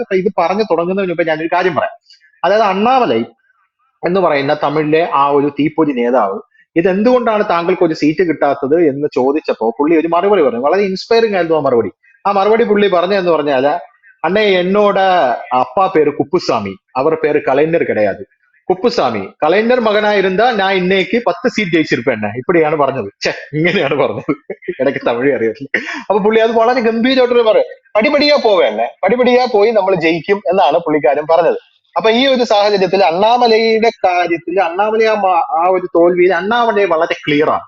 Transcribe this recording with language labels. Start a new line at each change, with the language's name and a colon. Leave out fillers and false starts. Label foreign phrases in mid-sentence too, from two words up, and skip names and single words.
Malayalam: അപ്പൊ ഇത് പറഞ്ഞു തുടങ്ങുന്നതിന് മുമ്പ് ഞാനൊരു കാര്യം പറയാം. അതായത് അണ്ണാമലൈ എന്ന് പറയുന്ന തമിഴിലെ ആ ഒരു തീപ്പൊരി നേതാവ് ഇത് എന്തുകൊണ്ടാണ് താങ്കൾക്ക് ഒരു സീറ്റ് കിട്ടാത്തത് എന്ന് ചോദിച്ചപ്പോ പുള്ളി ഒരു മറുപടി പറഞ്ഞു. വളരെ ഇൻസ്പയറിംഗ് ആയിരുന്നു ആ മറുപടി. ആ മറുപടി പുള്ളി പറഞ്ഞതെന്ന് പറഞ്ഞാല്, അണ്ണേ എന്നോட
Tamil: அப்பா பேரு குப்புசாமி, அவர் பேரு கலைஞர் கிடையாது. குப்புசாமி கலைஞர் மகனாயிருந்தா நான் இன்னைக்கு 10 சீட் ஜெயிச்சிருப்பேண்ணா,
Malayalam: ഇപ്പടിയാണ് പറഞ്ഞത്. ഇങ്ങനെയാണ് പറഞ്ഞത്. ഇടയ്ക്ക് തമിഴ് അറിയത്തില്ല. അപ്പൊ പുള്ളി അത് വളരെ ഗംഭീരമായിട്ടൊരു പറയും,
Tamil: படிப்படியா போவேண்ணா,
Malayalam: പടിപടിയാ പോയി നമ്മൾ ജയിക്കും എന്നാണ് പുള്ളിക്കാരൻ പറഞ്ഞത്. അപ്പൊ ഈ ഒരു സാഹചര്യത്തിൽ അണ്ണാമലയുടെ കാര്യത്തിൽ അണ്ണാമല ആ ഒരു തോൽവിയിൽ അണ്ണാമലയെ വളരെ ക്ലിയർ ആണ്.